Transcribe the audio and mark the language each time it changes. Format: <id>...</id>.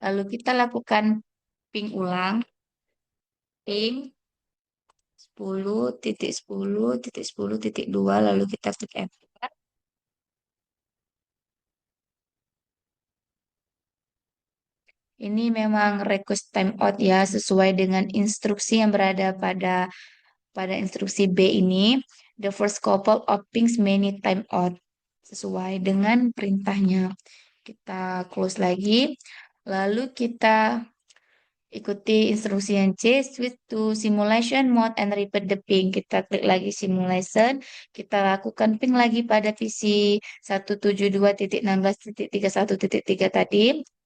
<id>Lalu kita lakukan ping ulang. Ping 10.10.10.2. Lalu kita klik enter. Ini memang request timeout ya, sesuai dengan instruksi yang berada pada instruksi B ini.</id> <en>The first couple of pings may need timeout.</en> <id>Sesuai dengan perintahnya. Kita close lagi. Lalu kita ikuti instruksi yang C,</id> <en>switch to simulation mode and repeat the ping.</en> <id>Kita klik lagi simulation. Kita lakukan ping lagi pada PC 172.16.31.3 tadi.</id>